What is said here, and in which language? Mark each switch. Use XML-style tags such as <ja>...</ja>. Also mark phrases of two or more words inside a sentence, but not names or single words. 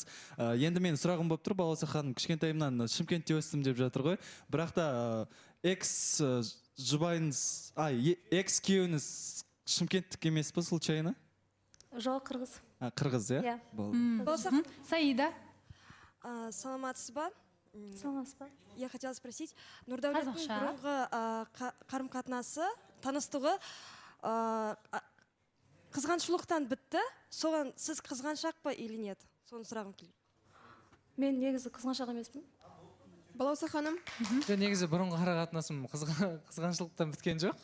<kk>Енді мен сұрағым болып тұр, балауса ханым, кішкентайымнан Шымкентте өстім деп жатыр ғой. Бірақ та экс жұбайыңыз, экс күйеуіңіз шымкенттік емес пе случайно? Жоқ, қырғыз. Қырғыз, иә? Болды. Саида. Саламатсыз ба? Саламатсыз ба?</kk> <ru>Я хотела спросить,</ru> <kk>Нұрдәулеттің бұрынғы қарым-қатынасы, таныстығы қызғаншылықтан бітті. Соған сіз қызғаншақ па</kk> <ru>или нет?</ru> <kk>Соны сұрағым келеді. Мен негізі қызғаншақ емеспін. Балауса ханым. Негізі бұрынғы қарым-қатынасым қызғаншылықтан біткен жоқ.</kk>